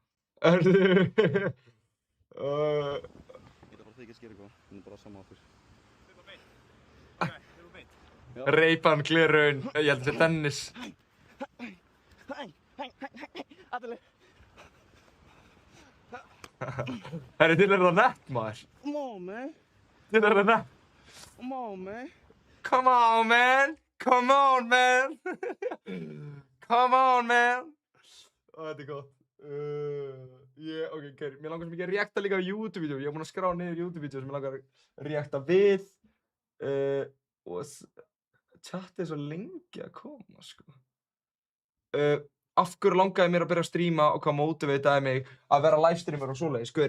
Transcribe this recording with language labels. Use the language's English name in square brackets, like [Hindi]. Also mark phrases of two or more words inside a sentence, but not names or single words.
[Icelandic] Ég ætla bara þig að skera eitthvað, hún er bara sama okkur. Ray-Ban gleraugun, ég held að þetta er Dennis. Herri, til er það nett, maður. [English] Come on, man. Til er það nett. Come on, man. Come on, man. Come on, man. Come on, man. [Icelandic] Þetta er gott. Ok, mér langar svo mikið að reacta líka á YouTube-vídeó. Ég hef búinn að skrá niður YouTube-vídeó sem ég langar að reacta við. Og chatið er svo lengi að koma, sko. Af hverju langaði mér að byrja að stríma og hvað mótiveitaði mig að vera livestreamer og svoleiðis, sko.